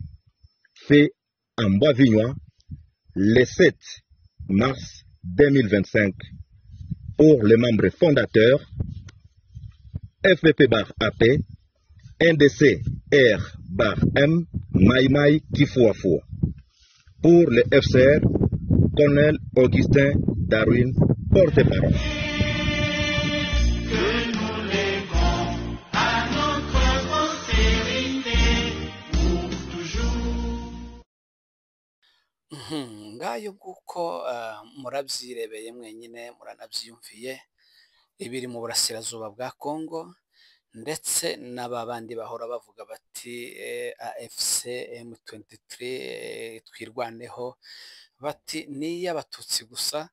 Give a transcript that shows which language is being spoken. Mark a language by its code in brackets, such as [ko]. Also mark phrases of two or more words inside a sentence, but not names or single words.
[fr] Fait en Bois-Vignois le 7 mars 2025 pour les membres fondateurs FPP bar AP, NDC R bar M, Maïmaï Kifuafua. Pour le FCR, Colonel Augustin Darwin, porte-parole. [rw] ngayo nguko murabyirebeye mwenyine muranabyiyumviye ibiri mu burasirazuba bwa Kongo, ndetse n'aba bandi bahora bavuga bati AFC M23 twirwaneho, bati ni y'abatutsi gusa.